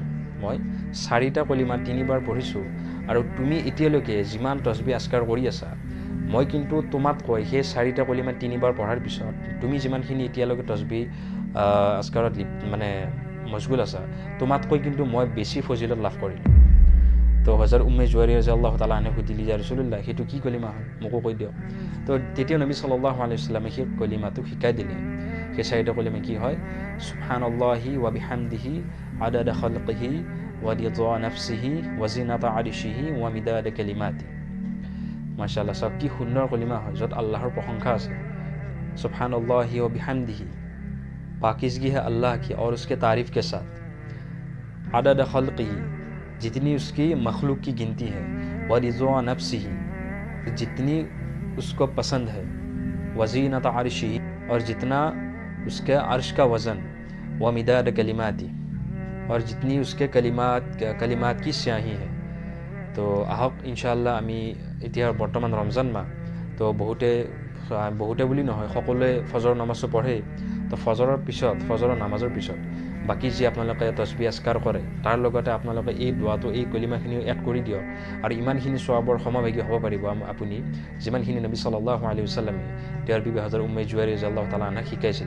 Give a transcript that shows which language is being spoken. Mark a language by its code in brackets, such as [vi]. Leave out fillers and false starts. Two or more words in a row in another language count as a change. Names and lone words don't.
[as] মই 4টা কলিমা 3বাৰ পঢ়িছোঁ আৰু তুমি এতিয়ালৈকে যিমান তসবিহ আজকাৰ কৰি আছা, মই কিন্তু তোমাতকৈ সেই 4টা কলিমা 3বাৰ পঢ়াৰ পিছত তুমি যিমানখিনি এতিয়ালৈকে তসবিহ আজকাৰত মানে মশগুল আছা, তোমাতকৈ কিন্তু মই বেছি ফজিলত লাভ কৰিলোঁ। তো হজৰত উম্মে জুৱাইৰিয়া [ar] رضي الله تعالى عنها [as] সুধিলে, [ar] يا رسول الله, [as] সেইটো কি কলিমা হয়, মোকো কৈ দিয়ক। তো তেতিয়া নবী [ar] صلى الله عليه وسلم [as] সেই কলিমাটো শিকাই দিলে। সেই 4টা কলিমা কি হয়? [ar] سبحان الله و بحمده عدد خلقه و رضا نفسه و زنة عرشه و مداد كلماته. [as] মাশাআল্লাহ, সব কি সুন্দৰ কলিমা হয়, য'ত আল্লাহৰ প্ৰশংসা আছে। [ar] سبحان الله و بحمده, [hi] पाकीज़गी है अल्लाह की और उसके तारीफ़ के साथ। [ar] عدد خلقه, [hi] जितनी उसकी मखलूक की गिनती है। [ar] و رضا نفسه, [hi] जितनी उसको पसंद है। [ar] وزنة عرشه, [hi] और जितना उसके अर्श का वज़न। [ar] و مداد كلماته, [hi] और जितनी उसके कलिमात की स्याही है। [as] तो आहक इनशाअल्लाह आमी এতিয়া বৰ্তমান ৰমজান মাহ, তো বহুতে বুলি নহয়, সকলোৱে ফজৰ নামাজটো পঢ়ে। তো ফজৰৰ নামাজৰ পিছত বাকী যি আপোনালোকে তসবিহ আজকাৰ কৰে, তাৰ লগতে আপোনালোকে এই দোৱাটো, এই কলিমাখিনিও এড কৰি দিয়ক আৰু ইমানখিনি সওৱাবৰ সমভাগী হ'ব পাৰিব আপুনি, যিমানখিনি নবী [ar] صلى الله عليه وسلم [as] তেওঁৰ বিবি হজৰত উম্মে জুৱাইৰিয়া [ar] رضي الله تعالى عنها [as] শিকাইছিলে।